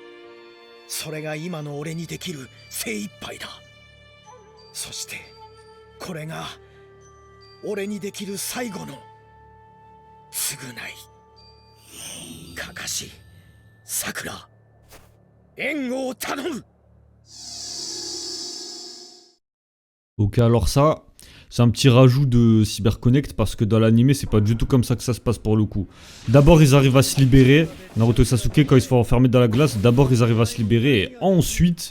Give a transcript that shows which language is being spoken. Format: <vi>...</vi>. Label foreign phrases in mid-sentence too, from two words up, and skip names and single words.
<ja>それが今の俺にできる精一杯だ。そしてこれが俺にできる最後の償い。カカシ、サクラ、援護を頼む。</ja> <fr>Ok, alors ça, c'est un petit rajout de CyberConnect parce que dans l'anime, c'est pas du tout comme ça que ça se passe pour le coup. D'abord, ils arrivent à se libérer. Naruto et Sasuke, quand ils se font enfermer dans la glace, d'abord, ils arrivent à se libérer et ensuite...</fr>